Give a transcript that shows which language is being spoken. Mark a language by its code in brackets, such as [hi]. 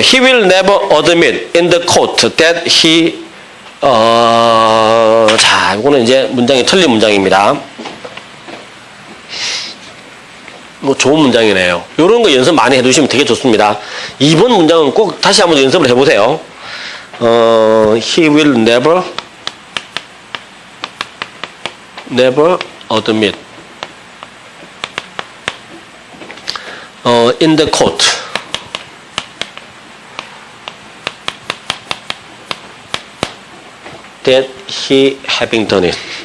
[en] He will never admit in the court that he [ko] 자, 이거는 이제 문장이 틀린 문장입니다. 뭐 좋은 문장이네요. 이런 거 연습 많이 해두시면 되게 좋습니다. 2번 문장은 꼭 다시 한번 연습을 해보세요. [en] He will never admit in the court that he having done it.